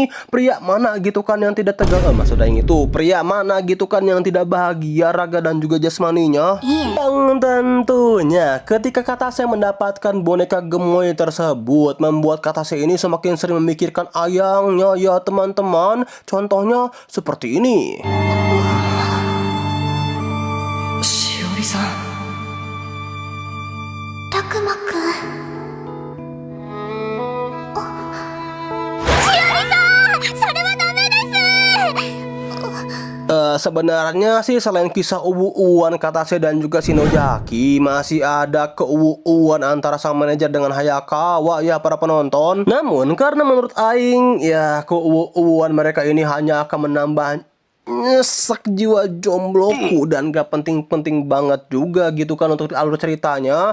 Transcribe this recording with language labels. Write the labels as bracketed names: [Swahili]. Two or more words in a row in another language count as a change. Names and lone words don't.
[Indonesian] Pria mana gitu kan yang tidak tegang, maksud aing itu pria mana gitu kan yang tidak bahagia raga dan juga jasmaninya. Yang tentunya ketika Katase mendapatkan boneka gemoy tersebut membuat Katase ini semakin sering memikirkan ayangnya ya teman-teman. Contohnya seperti ini. [Japanese] しおりさん。たくまくん。しおりさん、それはダメです。 [Indonesian] Sebenarnya sih selain kisah uwu-uwan Katase dan juga Shinojaki, masih ada keuwu-uwan antara sang manajer dengan Hayakawa ya para penonton. Namun karena menurut aing ya keuwu-uwan mereka ini hanya akan menambah nyesek jiwa jombloku dan gak penting-penting banget juga gitu kan untuk alur ceritanya.